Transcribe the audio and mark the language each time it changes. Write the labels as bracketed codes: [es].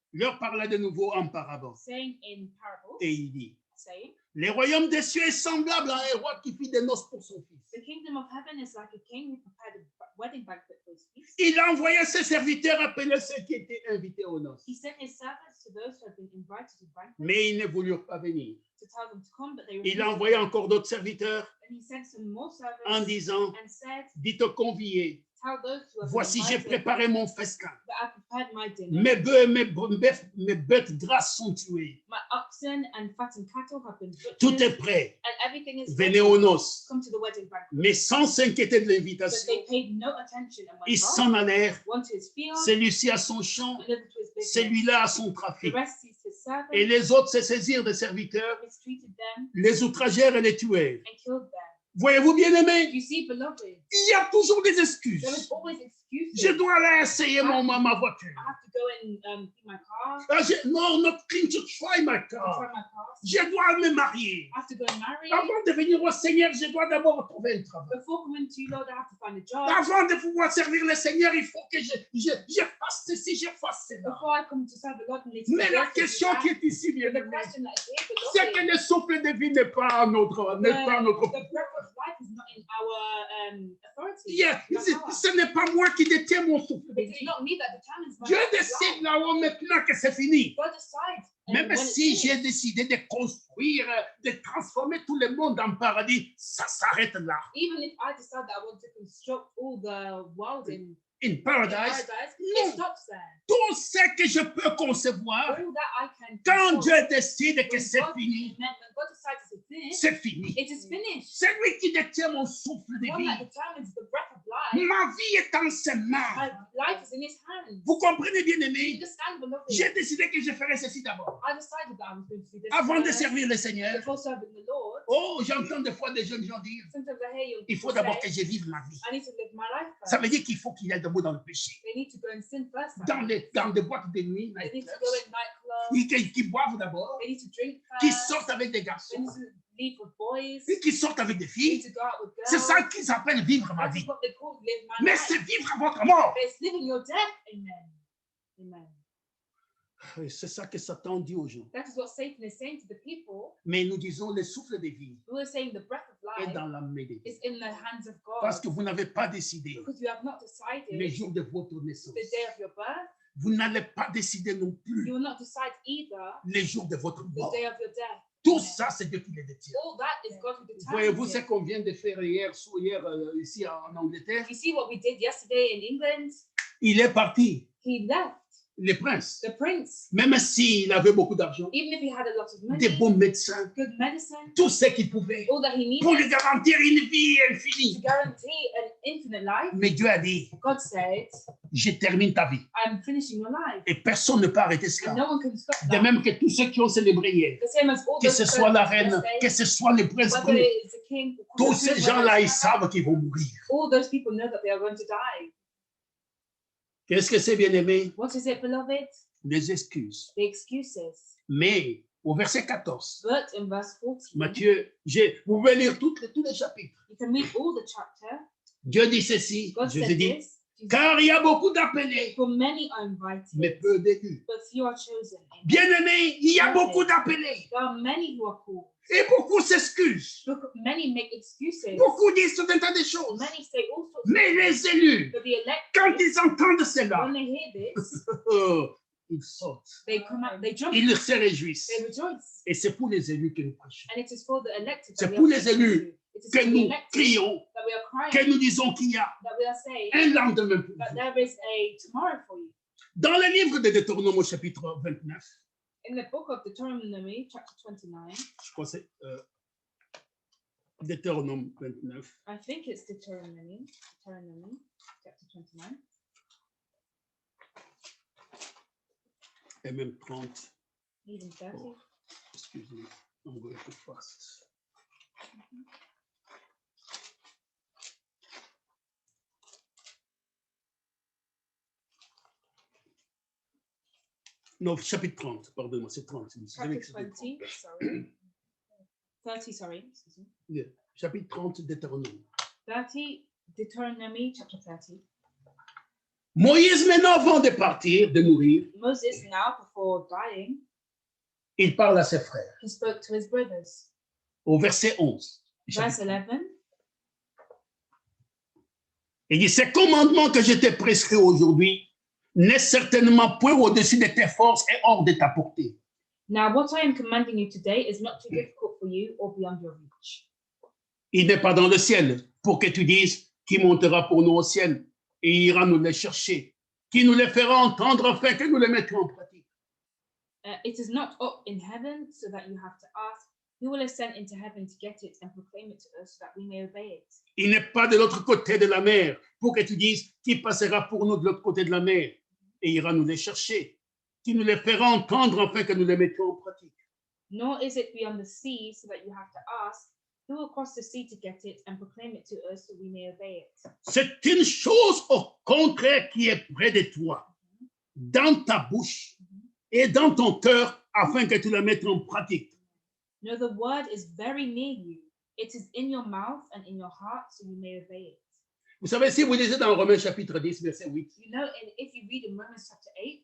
[fr] leur parla de nouveau en parabole. [en] saying in parables, [fr] Et il dit, [en] saying, [fr] le royaume des cieux est semblable à un roi qui fit des noces pour son fils. [en] "The kingdom of heaven is like a king who prepared a wedding banquet for his feast. [fr] Il a envoyé ses serviteurs appeler ceux qui étaient invités aux noces. [en] He sent his servants to those who had been invited to the banquet [fr] Mais ils ne voulurent pas venir. [en] to tell them to come, but they [fr] Il a [en] refused. [fr] envoyé encore d'autres serviteurs [en] And he sent some more servants [fr] en disant, [en] and said, [fr] dites aux conviés, [en] tell those who have [fr] voici [en] been [fr] j'ai [en] invited [fr] préparé mon festin. [en] that I prepared my dinner. [fr] Mes bœufs et mes bêtes grasses sont tués. [en] My oxen and fattened cattle have been [fr] Tout [en] butchered, [fr] est prêt. [en] and everything is [fr] Venez [en] ready. [fr] aux noces. [en] Come to the wedding banquet. [fr] Mais sans s'inquiéter de [en] But [fr] l'invitation, [en] they paid no attention and [fr] ils [en] went off, [fr] s'en allèrent. [en] one to his field, [fr] Celui-ci à son champ, [en] another to his business. [fr] celui-là à son [en] The [fr] trafic. [en] rest seized his servants, [fr] Et les autres se saisirent des serviteurs, [en] mistreated them, [fr] les outragèrent et les tuèrent. [en] and killed them. [fr] Voyez-vous, bien-aimés, [en] You see, beloved, [fr] il y a toujours des [en] there [fr] excuses. [en] is always excuses. [fr] Je dois aller essayer ma voiture. [en] I have to go and feed my car, Ah, no, not clean to try my try car. my car. [fr] Je dois me marier. [en] I have to go and marry. [fr] Avant de venir au Seigneur, je dois d'abord trouver un travail. [en] Before coming to you, Lord, I have to find a job. [fr] Avant de pouvoir servir le Seigneur, il faut que je fasse ceci, je fasse cela. [en] Before I come to serve the Lord, I need to [fr] Mais [en] do [fr] la [en] this, do [fr] question [en] that. [fr] qui est ici, bien [en] But the [fr] aimé, [en] question that is here, [fr] c'est que [en] beloved, [fr] le souffle de vie n'est pas à notre, n'est pas à notre. [en] the breath of life is not in our authority. Yeah, Not ours. [fr] ce n'est pas moi qui détiens mon souffle de [en] It is [fr] vie. [en] not me that determines my [fr] Dieu [en] breath of [fr] décide [en] life. [fr] là-haut maintenant que c'est fini. [en] God decides. And [fr] Même [en] when it's [fr] si [en] finished, [fr] j'ai décidé de construire, de transformer tout le monde en paradis, ça s'arrête là. [en] even if I decide that I want to construct all the world in In paradise, paradise, no. it stops there. [fr] tout ce que je peux concevoir, [en] All that I can [fr] quand [en] control. [fr] Dieu décide que [en] When [fr] c'est [en] God- [fr] fini, [en] When God decides it's finished, [fr] c'est fini. [en] it is finished. [fr] C'est lui qui détient mon souffle [en] The [fr] de [en] one that [fr] vie. [en] determines the breath of life. [fr] Ma vie est en ses mains. [en] My life is in His hands. [fr] Vous comprenez bien, [en] You [fr] aimé? [en] understand, beloved? [fr] J'ai décidé que je ferais ceci d'abord. [en] I decided that I was going to do this [fr] Avant de [en] first, [fr] servir le Seigneur. [en] before serving the Lord. [fr] Oh, j'entends des fois des jeunes gens dire, [en] Sometimes I hear young [fr] il faut [en] people [fr] d'abord [en] say, [fr] que je vive ma vie. [en] I need to live my life [fr] Ça [en] first. [fr] veut dire qu'il faut qu'il y ait de mots dans le péché. [en] They need to go and sin first. [fr] Dans des boîtes de nuit, [en] They need to nightclubs, go in nightclubs. [fr] qui boivent d'abord, [en] They need to drink [fr] qui [en] first. [fr] sortent avec des [en] They [fr] garçons, [en] need to leave with boys. [fr] et qui sortent avec des [en] They need [fr] filles. [en] to go out with girls. [fr] C'est ça qu'ils appellent vivre ma [en] That is [fr] vie. [en] what they call live my [fr] Mais [en] life. [fr] c'est vivre à votre mort. [en] But it's living your death. [fr] Amen. Amen. Oui, c'est ça que Satan dit aux gens. [en] That is what Satan is saying to the people. [fr] Mais nous disons, le souffle de vie [en] We are saying the breath of [fr] est [en] life [fr] dans la main de Dieu. [en] is in the hands of God. [fr] Parce que vous n'avez pas décidé [en] Because you have not [fr] le [en] decided [fr] jour de votre naissance. [en] the day of your birth. [fr] Vous n'allez pas décider non plus [en] You will not decide either [fr] le jour de votre [en] the [fr] mort. [en] day of your death. [fr] Tout ça, c'est Dieu qui le détient. [en] All that is God who determines [fr] Voyez-vous ce [en] it. [fr] qu'on vient de faire hier ici en Angleterre? [en] You see what we did yesterday in England? [fr] Il est parti, [en] He left [fr] le prince. [en] the prince. [fr] Même s'il avait beaucoup d'argent, [en] Even if he had a lot of [fr] des [en] money, [fr] bons médecins, [en] good medicine, [fr] tout ce qu'il pouvait [en] all that he [fr] pour lui [en] needed [fr] garantir une vie [en] to [fr] infinie. [en] guarantee an infinite life, [fr] Mais Dieu a dit, [en] God said, [fr] je termine ta vie. [en] I'm finishing your life. [fr] Et personne ne peut arrêter [en] And [fr] cela. [en] no one can stop [fr] De [en] that. [fr] même que tous ceux qui ont célébré hier, [en] The same as all [fr] que [en] those [fr] ce soit la [en] persons [fr] reine, que [en] yesterday, [fr] ce soit le prince, [en] whether it's the king, [fr] tous ces gens-là, ils savent qu'ils vont mourir. [en] all those people know that they are going to die. [fr] Qu'est-ce que c'est, bien-aimé? [en] What is it, beloved? [fr] Les excuses. [en] The excuses. [fr] Mais au verset 14, [en] But in verse 14, [fr] Matthieu, vous pouvez lire tous les chapitres. [en] you can read all the chapter. [fr] Dieu dit ceci, [en] God [fr] je [en] said [fr] te dis, [en] this. Jesus, [fr] car il y a beaucoup d'appelés, [en] for many are invited, [fr] mais peu d'élus. [en] but few are chosen. [fr] Bien-aimé, il y a beaucoup d'appelés [en] There are many who are called. [fr] et beaucoup s'excusent. [en] Look, many make excuses. [fr] Beaucoup disent tout un tas de choses. [en] Many say all sorts of [fr] Mais les élus, [en] But the elect, [fr] quand ils entendent cela, [en] when they hear this, [fr] ils sautent, [en] they come out, they jump, [fr] ils se réjouissent. [en] they rejoice. [fr] Et c'est pour les élus que nous prêchons. [en] And it is for the elected [fr] C'est [en] that we [fr] pour [en] are [fr] les [en] preaching [fr] élus [en] to. It is [fr] que [en] for the [fr] nous [en] elected [fr] crions, [en] that we are [fr] que [en] crying, [fr] nous disons qu'il y a [en] that we are saying [fr] un lendemain pour [en] that [fr] vous. [en] there is a tomorrow for you. [fr] Dans le livre de Deutéronome au chapitre 29, [en] In the book of Deuteronomy, chapter 29, [fr] Je crois que c'est Deutéronome 29. [en] I think it's Deuteronomy, chapter 29, [fr] Et même 30. [en] even 30. [fr] Oh, excusez-moi, on va être fast. Non, chapitre 30, pardonnez-moi, c'est 30. [en] Chapter 20, sorry. 30, sorry. Excuse me. [fr] Yeah. Chapitre 30 Deutéronome. [en] 30, Deuteronomy, chapter 30. [fr] Moïse, maintenant, avant de partir, de mourir, [en] Moses, now before dying, [fr] il parle à ses frères. [en] he spoke to his brothers. [fr] Au verset 11. [en] Verse 11, [fr] Il dit, ces commandements que je t'ai prescrits aujourd'hui n'est certainement point au-dessus de tes forces et hors de ta portée. [en] now what I am commanding you today is not too difficult for you or beyond your reach. [fr] Il n'est pas dans le ciel pour que tu dises qui montera pour nous au ciel et ira nous les chercher, qui nous les fera entendre afin que nous les mettions en pratique. [en] It is not up in heaven so that you have to ask, who will ascend into heaven to get it and proclaim it to us so that we may obey it. [fr] Il n'est pas de l'autre côté de la mer pour que tu dises qui passera pour nous de l'autre côté de la mer et ira nous les chercher, qui nous les fera entendre afin que nous les mettions en pratique. [en] Nor is it beyond the sea so that you have to ask, who will cross the sea to get it and proclaim it to us so we may obey it. [fr] C'est une chose au contraire qui est près de toi, dans ta bouche et dans ton cœur, afin que tu la mettes en pratique. [en] No, the word is very near you. It is in your mouth and in your heart so you may obey it. [fr] Vous savez, si vous lisez dans Romains chapitre 10, verset 8, [en] You know, and if you read in Romans chapter 8,